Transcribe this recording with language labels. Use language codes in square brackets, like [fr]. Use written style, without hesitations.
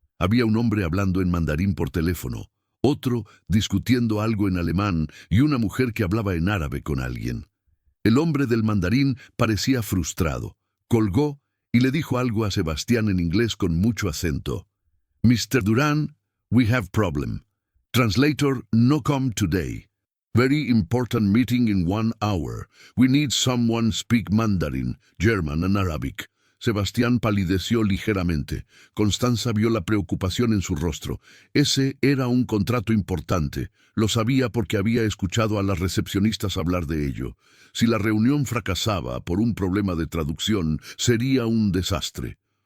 [es] Había un hombre hablando en mandarín por teléfono, otro discutiendo algo en alemán y una mujer que hablaba en árabe con alguien. El hombre del mandarín parecía frustrado. Colgó y le dijo algo a Sebastián en inglés con mucho acento. [en] Mr. Duran, we have problem. Translator no come today. Very important meeting in 1 hour. We need someone speak Mandarin, German and Arabic. [es] Sebastián palideció ligeramente. Constanza vio la preocupación en su rostro. Ese era un contrato importante. Lo sabía porque había escuchado a las recepcionistas hablar de ello. Si la reunión fracasaba por un problema de traducción, sería un desastre.